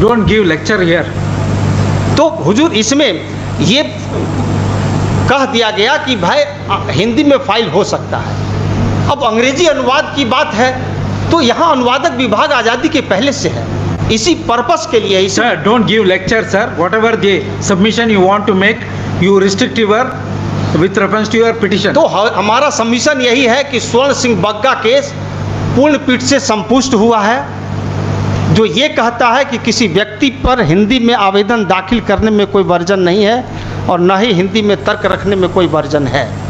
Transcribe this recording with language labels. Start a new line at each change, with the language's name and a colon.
English: Don't give lecture here.
Hindi: तो हुजूर, इसमें ये कह दिया गया कि भाई हिंदी में फाइल हो सकता है। अब अंग्रेजी अनुवाद की बात है तो यहाँ अनुवादक विभाग आज़ादी के पहले से है, इसी पर्पस के लिए।
English: Sir, don't give lecture, sir. Whatever the submission you want to make, you restrict your with reference to your petition.
Hindi: तो हमारा सबमिशन यही है कि स्वर्ण सिंह बग्गा केस पूर्ण पीठ से संपुष्ट हुआ है, जो ये कहता है कि किसी व्यक्ति पर हिंदी में आवेदन दाखिल करने में कोई वर्जन नहीं है और न ही हिंदी में तर्क रखने में कोई वर्जन है।